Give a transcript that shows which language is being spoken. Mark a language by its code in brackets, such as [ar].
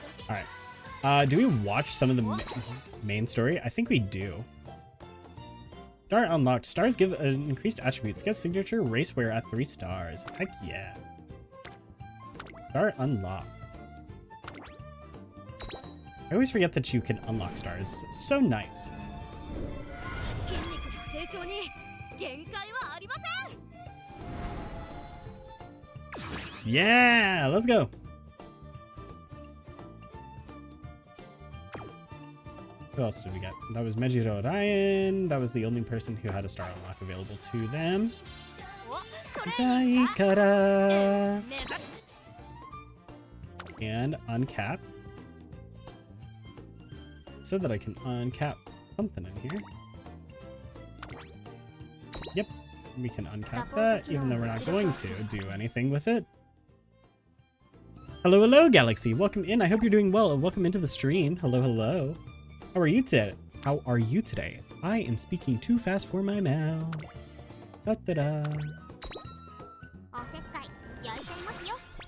[en] All right. Do we watch some of the main story? I think we do. Star unlocked. Stars give increased attributes. Get signature racewear at 3 stars. Heck yeah. Star unlocked. I always forget that you can unlock stars. So nice. [ja] 筋肉の成長に限界はありません。 [en] Yeah, let's go. Who else did we get? That was Mejiro Ryan. That was the only person who had a star unlock available to them. [ja] お、これいいか。 Daikara. 目指す。 [en] And uncap. Said that I can uncap something in here. Yep, we can uncap that, even though we're not going to do anything with it. Hello, hello, Galaxy. Welcome in. I hope you're doing well. Welcome into the stream. Hello, hello. How are you today? How are you today? I am speaking too fast for my mouth. Da-da-da. [ja] おせっかい焼いちゃいますよ。